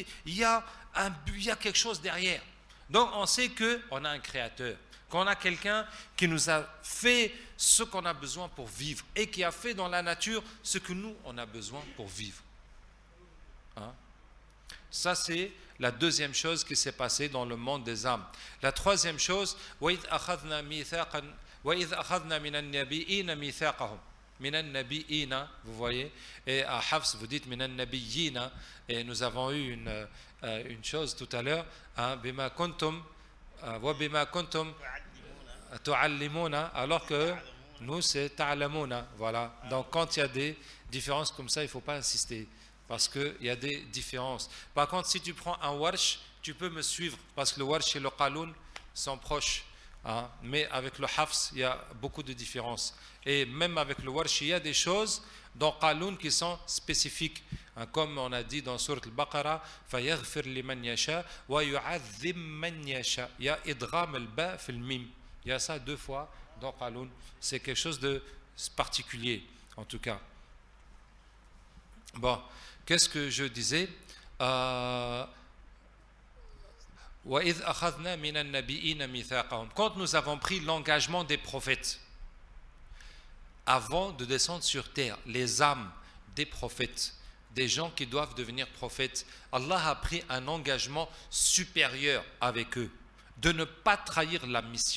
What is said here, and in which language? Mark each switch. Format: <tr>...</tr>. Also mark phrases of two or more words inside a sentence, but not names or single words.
<fr>Il y a quelque chose derrière. Donc on sait qu'on a un créateur, qu'on a quelqu'un qui nous a fait ce qu'on a besoin pour vivre et qui a fait dans la nature ce que nous, on a besoin pour vivre. Hein? Ça, c'est la deuxième chose qui s'est passée dans le monde des âmes. La troisième chose,</fr> <ar>وَإِذْ أَخَذْنَا مِنَ النَّبِيِّينَ مِيثَاقَهُمْ. من النبيين,</ar> <fr>vous voyez, et à Hafs vous dites</fr> <ar>من النبيين,</ar> <fr>et nous avons eu une chose tout à l'heure, hein,</fr> <ar>بما كنتم وبما كنتم تعلمون,</ar> <fr>alors que nous c'est ta'lamuna, voilà. Donc quand il y a des différences comme ça, il ne faut pas insister, parce qu'il y a des différences. Par contre, si tu prends un warsh, tu peux me suivre, parce que le warsh et le qaloun sont proches. Hein, mais avec le hafs, il y a beaucoup de différences. Et même avec le warsh, il y a des choses dans qaloun qui sont spécifiques. Hein, comme on a dit dans Surat al-Baqarah,</fr> <ar>فَيَغْفِرْ لِمَنْ يَشَاءُ وَيُعَذِّبْ مَنْ يَشَاءُ.</ar> <fr>Il y a</fr> <ar>إدغام الباء في الميم.</ar> <fr>Il y a ça 2 fois dans qaloun. C'est quelque chose de particulier, en tout cas. Bon, qu'est-ce que je disais? Quand nous avons pris l'engagement des prophètes, avant de descendre sur terre, les âmes des prophètes, des gens qui doivent devenir prophètes, Allah a pris un engagement supérieur avec eux, de ne pas trahir la mission.</fr>